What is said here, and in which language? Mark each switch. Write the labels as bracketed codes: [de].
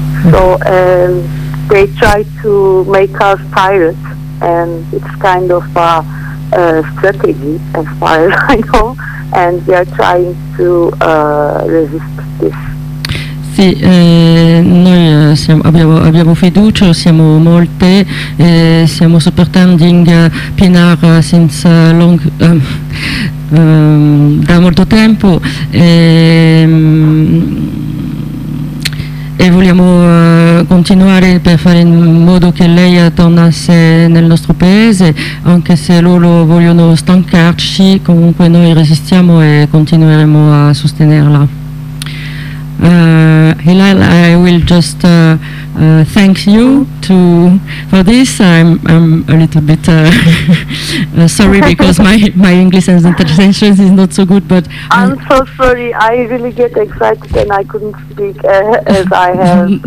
[en] So they try to make us pirates, and it's kind of a strategy as far as I know, and we are trying to resist this. [it] Sì, noi abbiamo fiducia, siamo molte e stiamo supportando Pınar senza long, da molto tempo e vogliamo continuare per fare in modo che lei tornasse nel nostro paese, anche se loro vogliono stancarci, comunque noi resistiamo e continueremo a sostenerla. [en] Hilal, I will just thank you for this. I'm a little bit sorry because my English and interpretation is not so good. But I'm so sorry. I really get excited and I couldn't speak as I have.